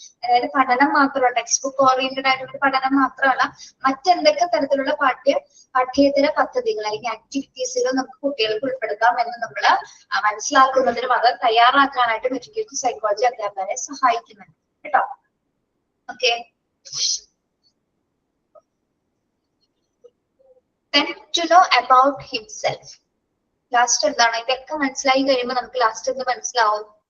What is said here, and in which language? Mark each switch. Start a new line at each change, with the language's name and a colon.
Malayalam: അതായത് പഠനം മാത്രമല്ല, ടെക്സ്റ്റ് ബുക്ക് ഓറിയന്റഡ് ആയിട്ടുള്ള പഠനം മാത്രമല്ല, മറ്റെന്തൊക്കെ തരത്തിലുള്ള പാഠ്യേതര പദ്ധതികൾ അല്ലെങ്കിൽ ആക്ടിവിറ്റീസുകൾ നമുക്ക് കുട്ടികൾക്ക് ഉൾപ്പെടുത്താം എന്ന് നമ്മൾ മനസ്സിലാക്കുന്നതിനും അത് തയ്യാറാക്കാനായിട്ടും എഡ്യൂക്കേഷൻ സൈക്കോളജി അധ്യാപകരെ സഹായിക്കുന്നുണ്ട് കേട്ടോ.
English: Okay, then to know about himself.
Malayalam: Last എന്താണ്? ഇതൊക്കെ മനസ്സിലായി കഴിയുമ്പോൾ നമുക്ക് ലാസ്റ്റ് എന്ത് മനസ്സിലാവും?